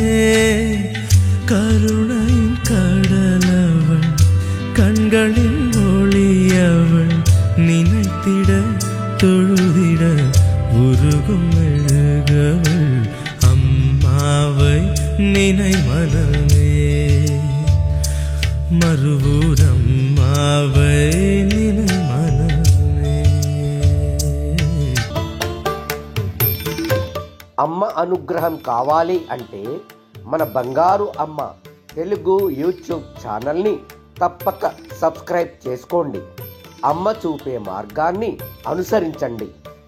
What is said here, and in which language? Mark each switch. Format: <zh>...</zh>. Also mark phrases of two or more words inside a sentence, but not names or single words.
<ta>கருணையின் கடலவள், கண்களின் ஒளியவள், நினைத்திட தொழுதிட உருகும் மெழுகவள். அம்மாவை நினை மனமே, மறுவூர் அம்மாவை நினை மனமே.</ta> <te>అమ్మ అనుగ్రహం కావాలి అంటే మన బంగారు అమ్మ తెలుగు</te> <en>YouTube channel</en> <te>తప్పక సబ్స్క్రైబ్ చేసుకోండి. అమ్మ చూపే మార్గాన్ని అనుసరించండి.</te>